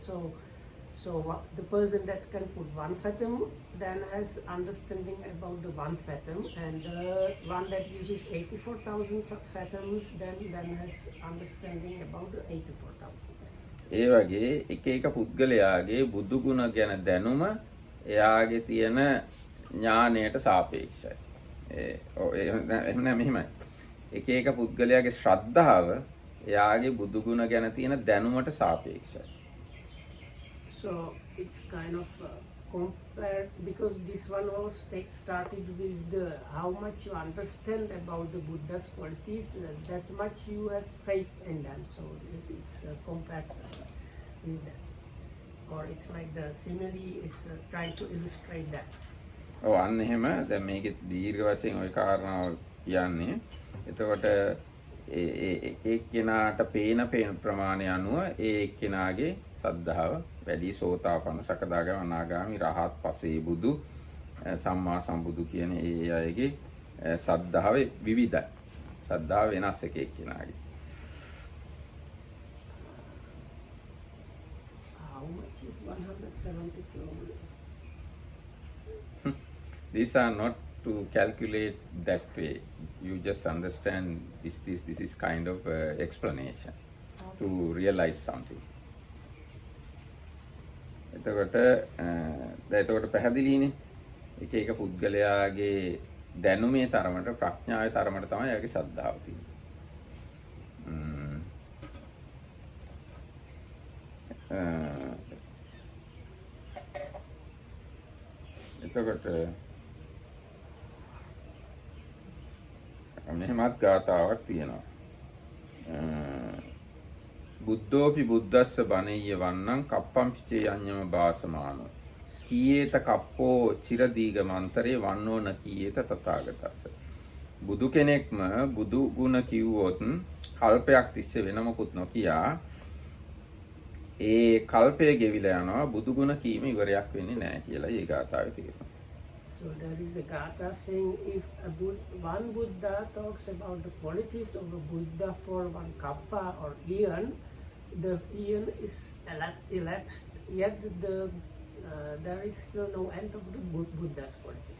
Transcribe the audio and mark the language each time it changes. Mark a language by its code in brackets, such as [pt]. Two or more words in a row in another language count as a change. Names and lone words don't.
[en] So the person that can put 1 fathom then has understanding about the 1 fathom, and the one that uses 84,000 fathoms then has understanding about the 84,000. [si] ඒ වගේ එක එක පුද්ගලයාගේ බුදු ගුණ ගැන දැනුම එයාගේ තියෙන ඥානයට සාපේක්ෂයි. එහෙම මෙහෙමයි. එක එක පුද්ගලයාගේ ශ්‍රද්ධාව එයාගේ බුදු ගුණ ගැන තියෙන දැනුමට සාපේක්ෂයි. [en] So it's kind of compared, because this one was started with the how much you understand about the Buddha's qualities, that much you have faith in them. So it's compared with that, or it's like the simile is trying to illustrate that. [si] ඔව් අන්න එහෙම. දැන් මේකේ දීර්ඝ වශයෙන් ওই කාරණාව කියන්නේ. එතකොට ඒ එක්කෙනාට පේන ප්‍රමාණය අනුව ඒ එක්කෙනාගේ සද්ධාව වැඩි. සෝතාපන්න, සකදාගාමී, අනාගාමී, රහත්, පසේ බුදු, සම්මා සම්බුදු කියන ඒ අයගේ සද්ධාව විවිධයි. සද්ධාව වෙනස් එක එක්කෙනාගේ. [en] How much is 170 kilometers? These are not to calculate that way. You just understand this is kind of explanation to realize something. [si] එතකොට පැහැදිලිනේ එක එක පුද්ගලයාගේ දැනුමේ තරමට ප්‍රඥාවේ තරමට තමයි එයාගේ ශ්‍රද්ධාව තියෙන්නේ. එතකොට මෙහෙමත් ගාතාවක් තියෙනවා. [pi] බුද්ධෝපි බුද්දස්ස බණෙය්‍ය වන්නං කප්පම් පිචේ යඤ්ඤම භාසමානෝ කීයේත කප්පෝ චිරදීග මන්තරේ වන්නෝ න කීයේත තථාගතස්ස. [si] බුදු කෙනෙක්ම බුදු ගුණ කිව්වොත් කල්පයක් තිස්සේ වෙන මොකුත් නොකියා ඒ කල්පය ගෙවිලා යනවා බුදු ගුණ කීම ඉවරයක් වෙන්නේ නැහැ කියලා ඒ ගාථාවේ තියෙනවා. [en] So there is a gatha saying if one Buddha talks about the qualities of a Buddha for one kappa or eon, the eon is elapsed, yet there is still no end of the Buddha's qualities.